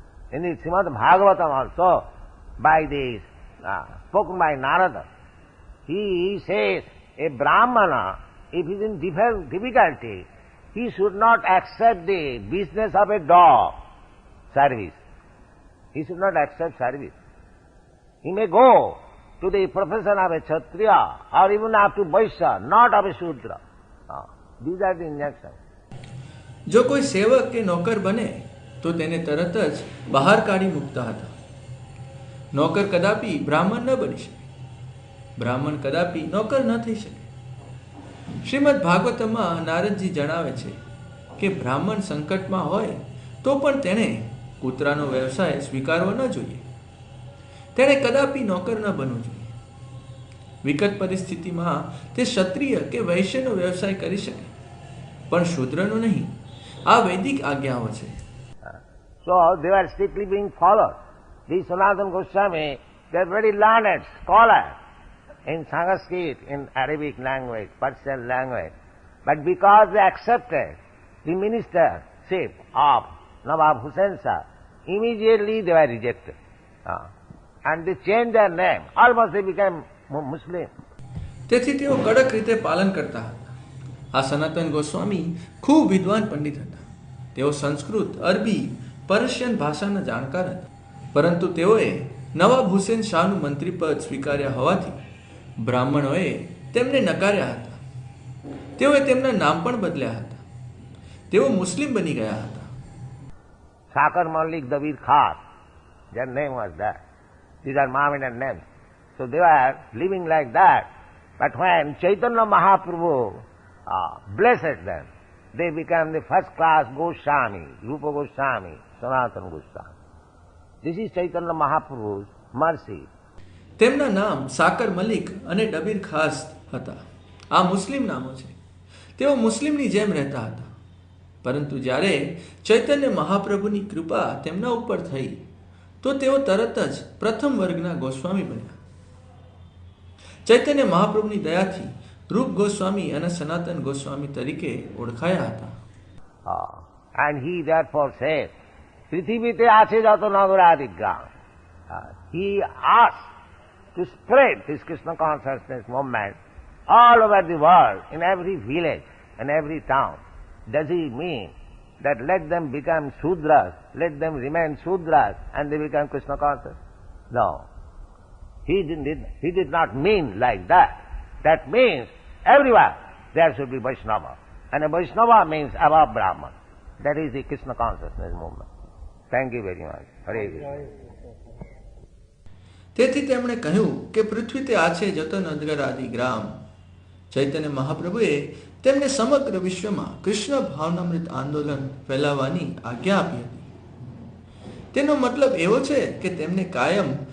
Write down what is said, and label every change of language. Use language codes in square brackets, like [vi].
[en] In the Srimad Bhagavatam also, by this, spoken by Narada, he says, a Brahmana, if he is in difficulty, he should not accept the business of a dog, service. He should not accept service. He may go to the profession of a Kshatriya or even up to Vaishya, not of a Shudra. These are the injunctions. [gu] જો કોઈ સેવક કે નોકર બને તો તેને તરત જ બહાર કાઢી મૂકતા હતા. નોકર કદાપી બ્રાહ્મણ ન બની શકે, બ્રાહ્મણ કદાપી નોકર ન થઈ શકે. શ્રીમદ ભાગવતમાં નારદજી જણાવે છે કે બ્રાહ્મણ સંકટમાં હોય તો પણ તેણે કૂતરાનો વ્યવસાય સ્વીકારવો ન જોઈએ. તેણે કદાપી નોકર ન બનવું જોઈએ. વિકટ પરિસ્થિતિમાં તે ક્ષત્રિય કે વૈશ્યનો વ્યવસાય કરી શકે, પણ શૂદ્રનો નહીં. આ વૈદિક આજ્ઞાઓ છે. [en] So they were strictly being followed. The Sanatana Goswami, they are very learned scholars in Sanskrit, in Arabic language, Persian language. But because they accepted the ministership of Nawab Hussain Shah, immediately they were rejected. And they changed their name. Almost they became Muslim. [gu] તેથી તેઓ કડક રીતે પાલન કરતા હતા. આ સનાતન ગોસ્વામી ખૂબ વિદ્વાન પંડિત હતા. તેઓ સંસ્કૃત, અરબી, પર્શિયન ભાષાના જાણકાર હતા. પરંતુ તેઓએ નવાબ હુસેન શાહનું મંત્રી પદ સ્વીકાર્યા હોવાથી બ્રાહ્મણોએ તેમને નકાર્યા હતા. તેઓએ તેમના નામ પણ બદલ્યા હતા. તેઓ મુસ્લિમ બની ગયા હતા. [en] Sakar Malik Dabir Khas, their name was that. These are Mohammedan names. So they were living like that. But when Chaitanya Mahaprabhu blessed them, they became the first class Goswami, Rupa Goswami, Sanatana Goswami. This is Chaitanya Mahaprabhu's mercy. [gu] તેમના નામ સાકર મલિક અને ડબીર ખાસ હતા. આ મુસ્લિમ નામો છે. તેઓ મુસ્લિમની જેમ રહેતા હતા. પરંતુ જ્યારે ચૈતન્ય મહાપ્રભુની કૃપા તેમના ઉપર થઈ તો તેઓ તરત જ પ્રથમ વર્ગના ગોસ્વામી બન્યા. ચૈતન્ય મહાપ્રભુની દયાથી રૂપ ગોસ્વામી અને સનાતન ગોસ્વામી તરીકે ઓળખાયા હતા. [en] And he therefore said, [bn] Prithivite ache jato nagaradik gram. [en] He asked to spread this Krishna consciousness movement all over the world, in every village and every town. Does he mean that let them become Shudras, let them remain Shudras and they become Krishna conscious? No. He did not mean like that. That means everywhere there should be Vaishnava. And a Vaishnava means above Brahman. That is the Krishna consciousness movement. Thank you very much. Hare Krishna. [gu] તેથી તેમણે કહ્યું કે [bn] પૃથ્વી તે આછે જતો નદગર આદિ ગ્રામ. [gu] ચૈતન્ય મહાપ્રભુએ તેમને સમગ્ર વિશ્વમાં કૃષ્ણ ભાવનામૃત આંદોલન ફેલાવવાની આજ્ઞા આપી હતી. તેનો મતલબ એવો છે કે તેમને કાયમ